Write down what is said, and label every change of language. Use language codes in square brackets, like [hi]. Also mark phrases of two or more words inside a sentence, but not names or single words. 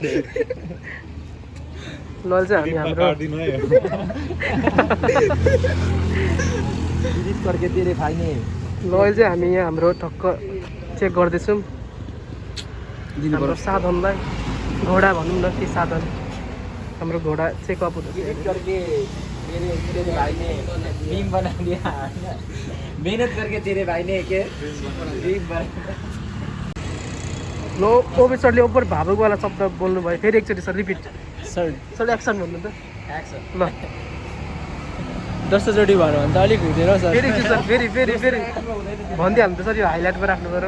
[ne] ल चाहिँ हामी हाम्रो ल अहिले चाहिँ हामी यहाँ हाम्रो ठक्क चेक गर्दैछौँ हाम्रो साधनलाई। घोडा भनौँ न के साधन, हाम्रो घोडा चेकअप हुँदैछ। [hi] मेहनत करके तेरे भाइ ने के [ne] ल ओबे सरले ओभर भावुकवाला शब्द बोल्नुभयो। फेरि एकचोटि सर रिपिट। सर एक्सन भन्नु त। ल 10चोटि भयो भने त अलिक हुँदैन सर। फेरि एकचोटि सर फेरि फेरि फेरि भनिदिइहाल्नु त सर, यो हाइलाइटमा राख्नु पऱ्यो।